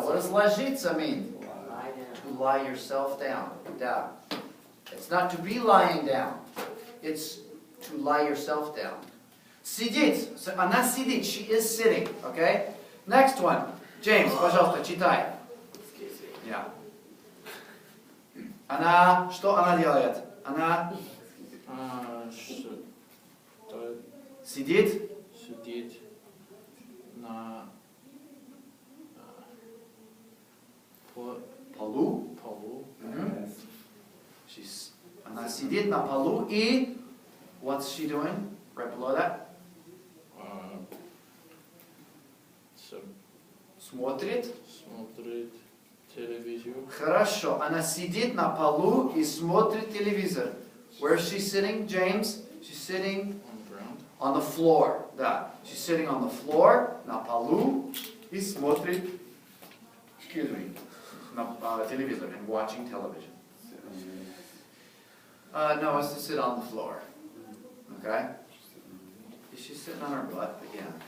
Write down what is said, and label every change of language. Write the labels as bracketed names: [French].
[English] What does ложиться mean? Lie down. To lie yourself down. Да. It's not to be lying down. It's to lie yourself down. [Russian] Сидит. So, она сидит. [English] She is sitting. Okay? Next one. [Russian] James, пожалуйста, читай. Yeah. Она, что она делает? Она Что сидит. сидит на Полу. полу. Мгм. Она сидит на полу и [English] what's she doing? Right below that. [Russian] Смотрит. Смотрит телевизор. Хорошо. Она сидит на полу и смотрит телевизор. [English] Where is she sitting, James? She's sitting On the ground. on the floor. Да. She's sitting on the floor, [Russian] на полу, и смотрит, [English] excuse me, [Russian] на телевизор, [English] and watching television. No, it's to sit on the floor. Okay? She's sitting on her butt again.